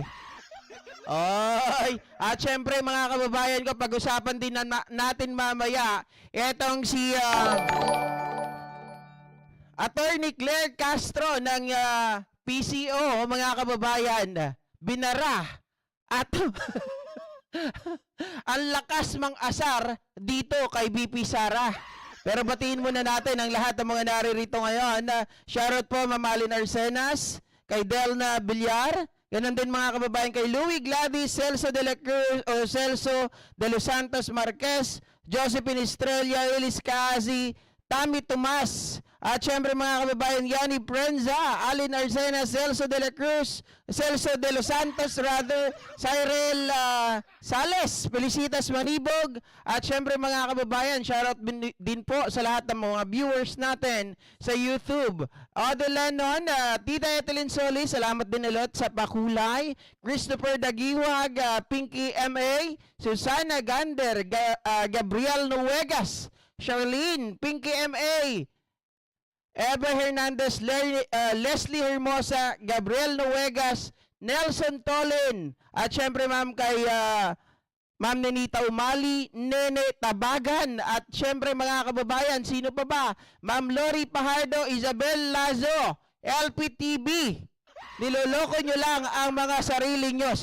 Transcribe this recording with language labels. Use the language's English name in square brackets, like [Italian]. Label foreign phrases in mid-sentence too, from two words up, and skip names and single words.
[Filipino] Oy, at syempre mga kababayan ko, pag-usapan din natin mamaya etong si Attorney Claire Castro ng PCO, mga kababayan, binara at ang lakas mang asar dito kay BP Sara. Pero batiin muna natin ang lahat ng mga naririto ngayon. Shoutout po Ma'am Alin Arsenas, kay Delna Villar, ganun din mga kababayan kay Louie Gladys, Celso de la Cruz, o Celso de los Santos Marquez, Josephine Estrella, Elis Kazi, Tami Tomas, at syempre mga kababayan, Yani Prenza, Alin Arsena, Celso de la Cruz, Celso de los Santos, Cyril Sales, Felicitas Manibog, at syempre mga kababayan, shoutout din po sa lahat ng mga viewers natin sa YouTube. Odo Lennon, Tita Etelyn Solis, salamat din ulit sa pakulay. Christopher Dagiwag, Pinky M.A., Susana Gander, Gabriel Nuegas, Charlene, Pinky M.A., Eva Hernandez, Leslie Hermosa, Gabriel Nuegas, Nelson Tolin, at syempre ma'am kay Ma'am Nenita Umali, Nene Tabagan, at syempre mga kababayan, sino pa ba? Ma'am Lori Pajardo, Isabel Lazo, LPTV. Niloloko nyo lang ang mga sarili nyo.